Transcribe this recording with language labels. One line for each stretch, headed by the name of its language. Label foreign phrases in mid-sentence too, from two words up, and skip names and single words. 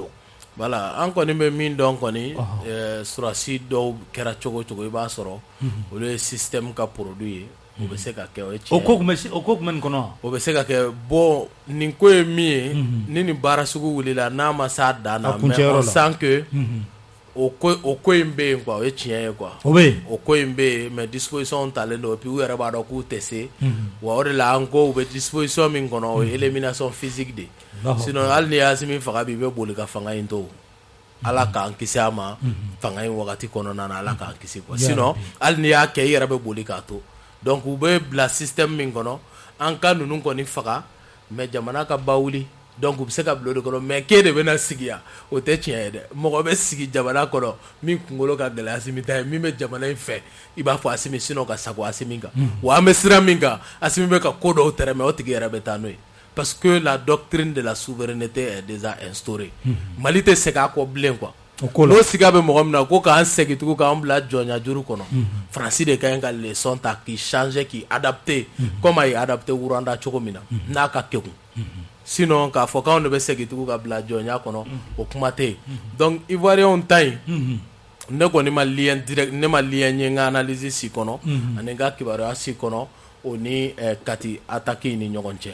Bambara: voilà an kɔni bɛ min dɔn kɔni surasi dɔw kɛra cogo cogo i b'a sɔrɔ olu ye système ka produit ye o bɛ se ka kɛ o ye tiɲɛ o ko tun bɛ nin kɔnɔ o bɛ se ka kɛ bon nin ko ye min ye ni nin baara sugu wulila n'a ma s'a dan na
French: mais on sent que
Bambara: o ko in bɛ yen quoi o ye tiɲɛ ye quoi o ko in bɛ yen mais disposition talen don puis u yɛrɛ b'a dɔn k'u tɛ se wa o de la an ko u bɛ disposition min kɔnɔ o ye
French: élimination physique
Bambara: de sinon hali ni Asimi faga bi i bɛ boli ka fanga in to ala k'an kisi a ma fanga in wagati kɔnɔna na ala k'an kisi quoi sinon hali ni y'a kɛ i yɛrɛ bɛ boli k'a to donc u bɛ bila système min kɔnɔ an ka ninnu kɔni faga mais jamana ka ba wuli donc u bɛ se ka bila o de kɔnɔ mais k'e de bɛna sigi yan o tɛ tiɲɛ ye dɛ mɔgɔ bɛ sigi jamana kɔnɔ min kunkolo ka gɛlɛn Asimi ta ye min bɛ jamana in fɛ i b'a fɔ Asimi sinon ka sago Asimi kan wa an bɛ sira min kan Asimi bɛ ka ko dɔw tɛrɛmɛ o tigi yɛrɛ bɛ taa n'o ye
French: parce que la doctrine de la souveraineté est déjà instaurée
Bambara: Mali tɛ segin a kɔ bilen quoi n'o siga bɛ mɔgɔ min na ko k'an segin tugun k'an bila jɔnya juru kɔnɔ Faransi de ka ɲi ka leçon ta k'i changer k'i adapter comme a ye adapter Uranda cogo min na n'a ka kekun sinon k'a fɔ k'anw de bɛ segin tugun ka bila jɔnya kɔnɔ o kuma tɛ yen donc Ivoiriens ta in ne kɔni ma
French: lien direct
Bambara: ne ma lien ye n ka analyse si kɔnɔ ani n ka kibaruya si kɔnɔ o ni Kati attaque ni ɲɔgɔn cɛ